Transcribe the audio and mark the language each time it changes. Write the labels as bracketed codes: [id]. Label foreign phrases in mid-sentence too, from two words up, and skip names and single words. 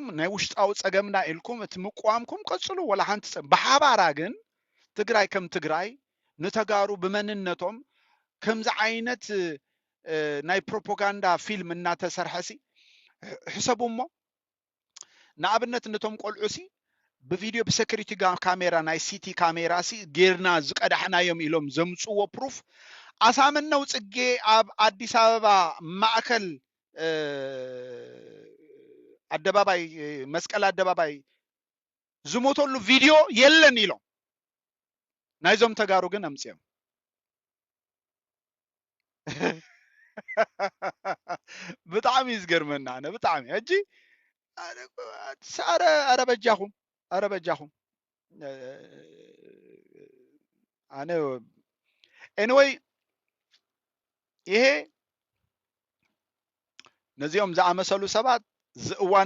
[ti] ናይ ውሽጣው ጸገምና ኢልኩም እቲ ምቋምኩም ቀጽሉ ወላሓንቲ በሓባራ ግን ትግራይ ከም ትግራይ ንተጋሩ ብመንነቶም ከምዚ ዓይነት ናይ ፕሮፓጋንዳ ፊልም እናተሰርሐሲ ሕሰቡሞ ንኣብነት ነቶም ቆልዑሲ ብቪዲዮ [en] security camera [ti] ናይ ሲቲ ካሜራ ሲ ጌርና ዝቀዳሕናዮም ኢሎም ዘምጽዎ ፕሩፍ ኣሳምነው ጽጌ ኣብ አዲስ አበባ ማእከል አደባባይ መስቀል አደባባይ ዝሞተሉ ቪዲዮ የለን ኢሎም ናይዞም ተጋሩ ግን አምጽዮም ብጣዕሚ ይዝገርመና ኣነ ብጣዕሚ ሕጂ አረ በጃኹም ኣነ ኤኒዌይ ይሄ ነዚኦም ዝኣመሰሉ ሰባት ዝእዋን